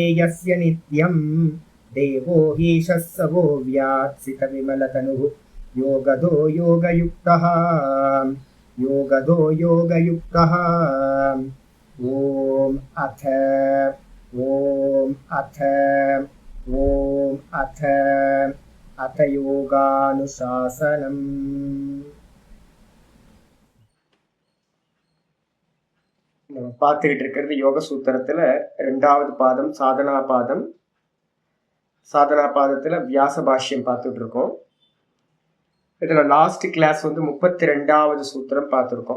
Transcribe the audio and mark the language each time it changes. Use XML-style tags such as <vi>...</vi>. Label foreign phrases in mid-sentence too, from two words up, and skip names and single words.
<sa>यस्य नित्यं देवो हीशः स वो व्यात्सितविमलतनुः योगदो योगयुक्तः ॐ अथ योगानुशासनम्।</sa> <ta>நம்ம பார்த்துக்கிட்டு இருக்கிறது யோக சூத்திரத்துல 2வது பாதம் சாதனா பாதம். சாதனா பாதத்துல வியாச பாஷ்யம் பார்த்துட்டு இருக்கோம். இதுல</ta> <en>last class</en> <ta>32வது சூத்திரம் பார்த்துருக்கோம்.</ta>